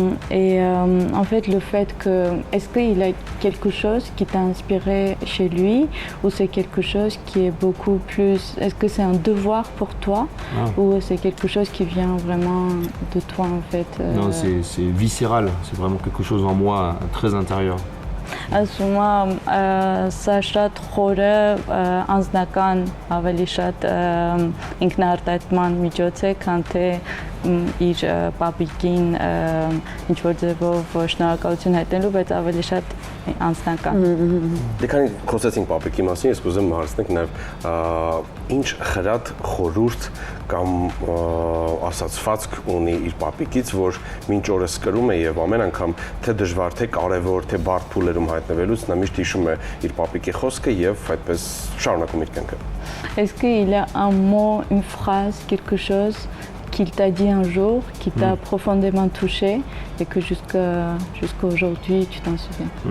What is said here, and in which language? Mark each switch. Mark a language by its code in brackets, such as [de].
[fr] Et en fait, le fait que, est-ce qu'il y a quelque chose qui t'a inspiré chez lui ou c'est quelque chose qui est beaucoup plus, est-ce que c'est un devoir pour toi ou c'est quelque chose qui vient vraiment de toi en fait? Non, c'est viscéral, c'est vraiment quelque chose en moi très intérieur. [hy] Ասում սա շատ խորը անձնական ավելի շատ ինքնաարտահայտման միջոց է, քան թե իր պապիկին ինչ որ ձևով շնորհակալություն հայտնելու, բայց ավելի շատ անձնական։ Դե քանի խոսեցինք պապիկի մասին, ես կուզեմ հարցնենք նաև ինչ խրատ խորհուրդ կամ ասացվածք ունի իր պապիկից, որ մինչ օրս կրում է եւ ամեն անգամ թե դժվար, թե կարեւոր, թե բարդ փուլերում հայտնվելուց նա միշտ հիշում է իր պապիկի խոսքը եւ այդպես շարունակում իր կյանքը։ [fr] Est-ce qu'il a un mot, une phrase, quelque chose qu'il t'a dit un jour, qui t'a profondément touché et que jusqu'à aujourd'hui tu t'en souviens?